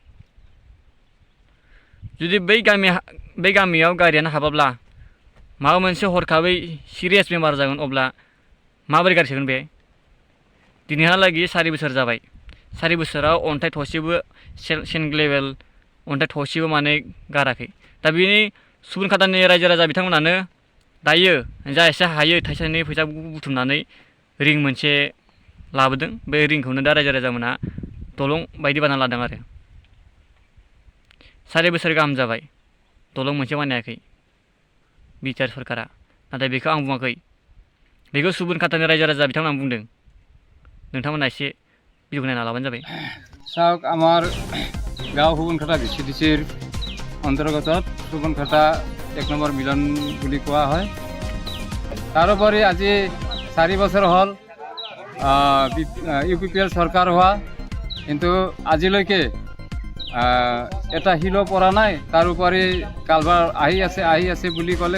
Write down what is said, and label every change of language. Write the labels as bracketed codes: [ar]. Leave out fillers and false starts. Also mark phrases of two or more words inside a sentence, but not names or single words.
[brx] जुदि बै गामियाव गारियानो हाबाब्ला माबा मोनसे हरखाबै सिरियास बेमार जागोन अब्ला माबोरै गारि सोगोन बे दिनैहालागि 4 बोसोर जाबाय 4 बोसोराव अन्थाइ थसेबो [en] second level [brx] अन्थाइ थसेबो माने गाराखै दा बेनि सुबुनखाटानि रायजो राजा बिथांमोनानो दायो जा एसे हायो थाइसे थाइनै फैसा बुथुमनानै रिं मोनसे लाबोदों बे रिंखौनो दा रायजो राजामोना दलं बायदि बानायना लादों आरो 4 बोसोर गाहाम जाबाय दलं मोनसे बानायाखै बिटिआर सरकारा नाथाय बेखौ आं बुङाखै बेखौ सुबुनखाटानि रायजो राजा बिथांमोना बुंदों नोंथांमोना एसे भिडिअखौ नायना लाबानो जाबाय [as] চাওক আমাৰ গাঁও সুবনখাটা ভিচিডিচিৰ অন্তৰ্গত সুবনখাটা 1 নম্বৰ মিলন বুলি কোৱা হয় তাৰোপৰি আজি 4 বছৰ হ'ল ইউপিপিএল চৰকাৰ হোৱা কিন্তু আজিলৈকে এটা শিলো পৰা নাই তাৰোপৰি কালভাৰ আহি আছে বুলি ক'লে